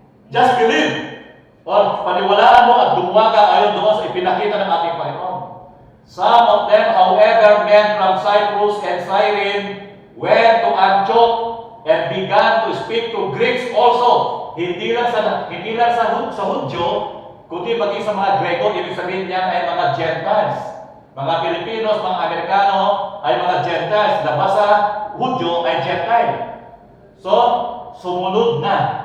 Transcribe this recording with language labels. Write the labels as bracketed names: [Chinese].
[English] Just believe. [Filipino] O paniwalaan mo at gumawa ka ayon doon sa ipinakita ng ating Panginoon. [English] Some of them, however, men from Cyprus and Cyrene went to Antioch and began to speak to Greeks also. [Filipino] Hindi lang sa Hudyo, kundi maging sa mga Grego, ibig sabihin niya ay mga Gentiles. Mga Pilipinos, mga Amerikano ay mga Gentiles. Labas sa Hudyo ay Gentile. So, sumunod na.